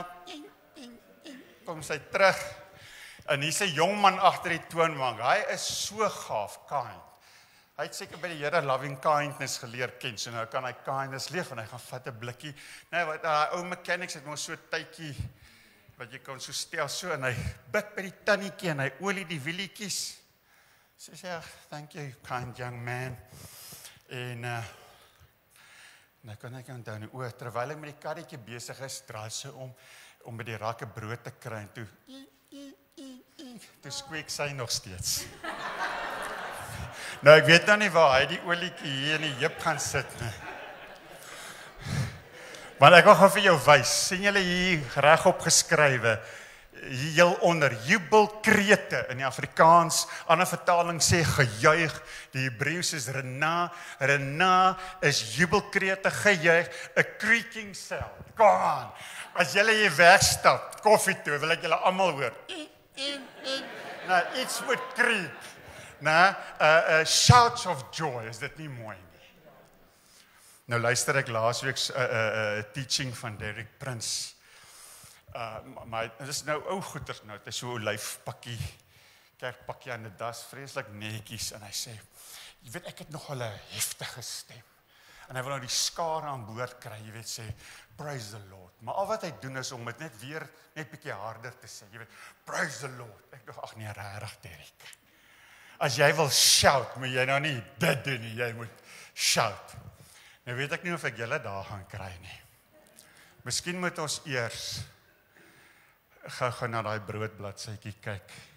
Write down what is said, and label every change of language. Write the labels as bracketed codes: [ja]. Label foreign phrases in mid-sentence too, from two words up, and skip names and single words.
[af] Kom sy terug, en hier's 'n jong man agter die toonbank, hy is so gaaf, kind. Hy het seker by die Here [en] loving kindness [af] geleer ken, so nou kan hy kindness leef, en hy gaan vat 'n blikkie. Nee, wat daai ou mechanics het mos so 'n tydjie, wat jy kan so stel so, en hy bid by die tannetjie, en hy olie die wielietjies. So sê hy, [en] thank you, kind young man. [af] En, nou kan ek onthou nie, terwyl ek met die karretjie besig is, draai sy om by die rakke brood te kry, en toe squeak sy nog steeds. Nou, ek weet nou nie waar hy die olietjie hier in die heup gaan sit nie. Maar ek wil gaan vir jou wys, sien julle hier regop geskrywe, heel onder, jubelkrete in die Afrikaans, ander vertaling sê gejuig, die Hebreeus is rena is jubelkrete, gejuig, [en] a creaking sound, come on, [af] as julle hier wegstap, koffie toe, wil ek julle almal hoor, nou, iets moet creep, nou, [en] shouts of joy, [af] is dit nie mooi nie? Nou luister ek laasweek teaching van Derek Prince, maar dit is nou ou goeters nou, het is so 'n olyfpakkie, kerkpakkie aan die das, vreeslik netjies, en hy sê, jy weet, ek het nogal 'n heftige stem, en hy wil nou die skare aan boord kry, jy weet, sê, [en] praise the Lord, [af] maar al wat hy doen is om dit net bietjie harder te sê, jy weet, [en] praise the Lord, [af] ek dink, ag nee, regtig Derek, as jy wil shout, moet jy nou nie dit doen nie, jy moet shout, nou weet ek nie of ek julle daar gaan kry nie, miskien moet ons eers gou na daai broodbladsytjie kyk.